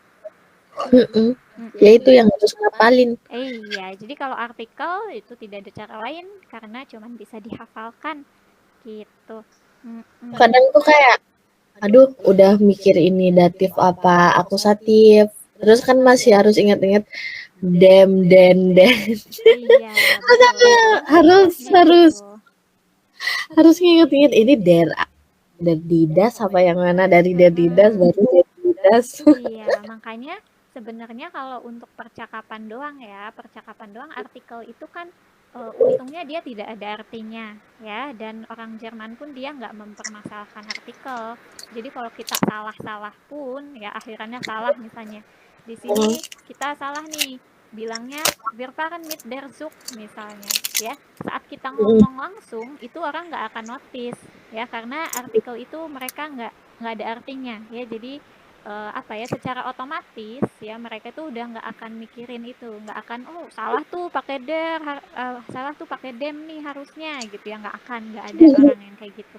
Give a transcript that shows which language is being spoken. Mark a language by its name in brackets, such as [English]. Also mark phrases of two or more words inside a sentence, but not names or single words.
[Indonesian] Ya itu yang harus ngapalin. Iya, jadi kalau artikel itu tidak ada cara lain karena cuma bisa dihafalkan. Gitu. Kadang tuh kayak, aduh udah mikir ini datif apa akusatif. Terus kan masih harus ingat-ingat [German] dem, den. [Indonesian] Iya, Harus nginget-inget ini didas apa yang mana, dari didas baru didas. Iya, makanya sebenarnya kalau untuk percakapan doang artikel itu kan untungnya dia tidak ada artinya ya, dan orang Jerman pun dia nggak mempermasalahkan artikel. Jadi kalau kita salah pun ya akhirannya salah, misalnya di sini kita salah nih bilangnya [German] wir fahren mit der Zug [Indonesian] misalnya ya, saat kita ngomong langsung itu orang nggak akan notice ya, karena artikel itu mereka nggak ada artinya ya. Jadi secara otomatis ya mereka tuh udah nggak akan mikirin itu, nggak akan salah tuh pakai der, salah tuh pakai dem nih harusnya gitu ya, nggak ada orang yang kayak gitu.